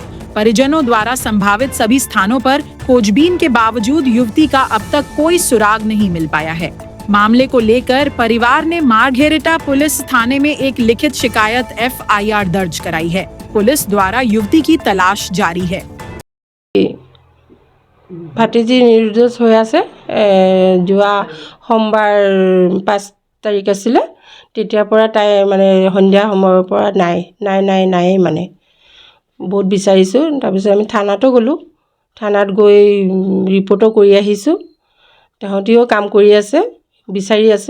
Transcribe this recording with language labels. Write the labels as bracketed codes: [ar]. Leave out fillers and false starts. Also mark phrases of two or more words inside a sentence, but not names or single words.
[hi] परिजनों द्वारा संभावित सभी स्थानों पर खोजबीन के बावजूद युवती का अब तक कोई सुराग नहीं मिल पाया है। मामले को लेकर परिवार ने मारघेरिटा पुलिस थाने में एक लिखित शिकायत FIR दर्ज कराई है। पुलिस द्वारा युवती की तलाश जारी है। भाटीजी निर्दोष [as] হৈ আছে যোৱা সোমবাৰ 5 তাৰিখ আছিলে তেতিয়াৰ পৰা তাই মানে সন্ধিয়া সময়ৰ পৰা নাই মানে বহুত বিচাৰিছো তাৰপিছত আমি থানাতো গলো থানাত গৈ ৰিপৰ্টও কৰি আহিছো তাহতিও কাম কৰি আছে বিচাৰি আছে